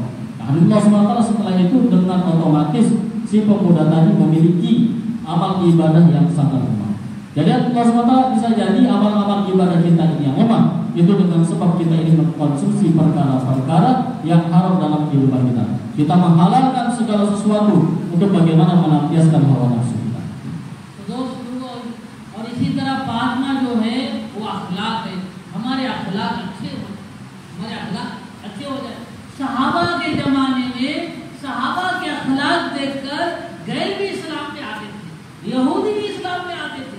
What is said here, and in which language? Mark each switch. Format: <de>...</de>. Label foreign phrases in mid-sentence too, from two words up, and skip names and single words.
<id>Nah, Allah SWT setelah itu dengan otomatis si pemuda tadi memiliki amal ibadah yang sangat lemah. Jadi Allah SWT bisa jadi amal-amal ibadah kita ini yang lemah, itu dengan sebab kita ini mengkonsumsi perkara-perkara yang haram dalam kehidupan kita. Kita menghalalkan segala sesuatu untuk bagaimana melampiaskan hawa nafsu kita.</id> <hi>और इसी तरह पांचवा जो है वो अखलाक है। हमारे अखलाक अच्छे हो, हमारे अखलाक अच्छे हो जाए। सहाबा के जमाने में सहाबा के अखलाक देखकर गैर भी इस्लाम में आते थे, यहूदी भी इस्लाम में आते थे।</hi>